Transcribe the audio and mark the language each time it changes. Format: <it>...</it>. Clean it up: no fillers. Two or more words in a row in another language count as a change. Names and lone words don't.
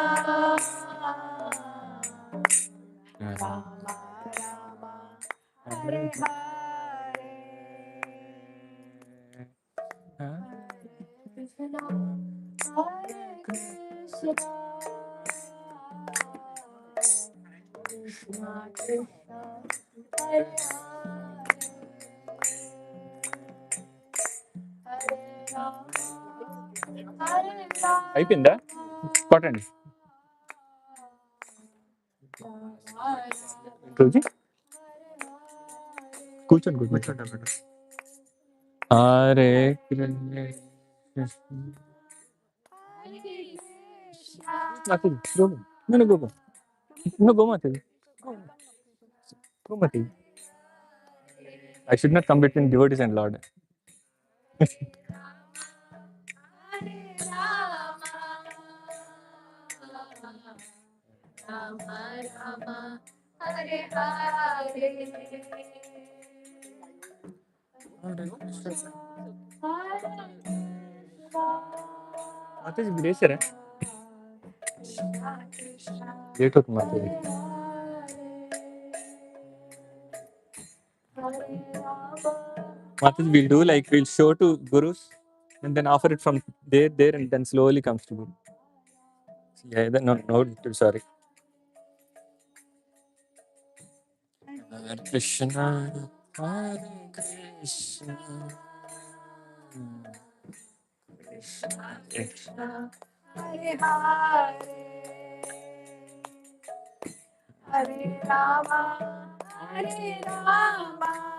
<sa>राम राम, हरे हरे, कृष्ण, हरे कृष्ण, कृष्ण कृष्ण, हरे हरे, हरे राम, हरे</sa> <te>అయిపోయిందా కొట్టండి రోజు కూర్చోండి కూర్చోండి అక్కడ హరే Matil,</te> <en>go. No, go. No, go, Matil. Go, Matil. I should not come between devotees and Lord.</en> <sa>राम राम, हरे हरे, Mataji,</sa> <en>grace</en> <sa>कृष्ण कृष्ण,</sa> <te>Late అవుతుంది Mataji.</te> <sa>हरे राम,</sa> <en>Mataji, we'll do like we'll show to gurus and then offer it from there and then slowly comes to guru. Yeah, no, sorry.</en> <sa>हरे कृष्ण, हरे कृष्ण, कृष्ण कृष्ण, हरे हरे, हरे राम, हरे राम,</sa>